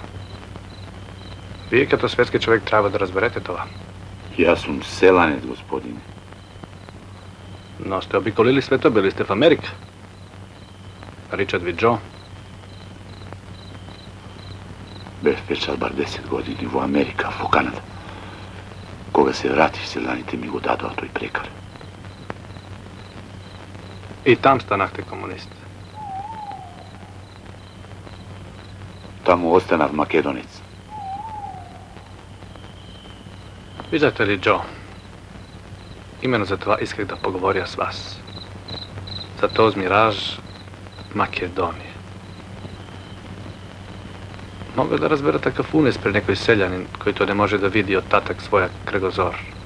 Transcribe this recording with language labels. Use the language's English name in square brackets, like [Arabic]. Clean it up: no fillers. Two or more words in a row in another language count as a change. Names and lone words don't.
[Bulgarian] Вие като светски човек трябва да разберете това. И аз съм селанец, господине. Но сте обиколили света, били сте в Америка. Наричат ви Джо. [Macedonian] Бех печал бар 10 години во Америка, во Канада. Кога се вратив, селаните ми го дадоа тој прекар. [Bulgarian] И там станахте комунист. [Macedonian] Таму останав македонец. [Bulgarian] Виждате ли, Джо? Именно за това исках да поговоря с вас. За този мираж Македония. Мога да разбера такъв унес при някой селянин, който не може да види оттатък своя кръгозор.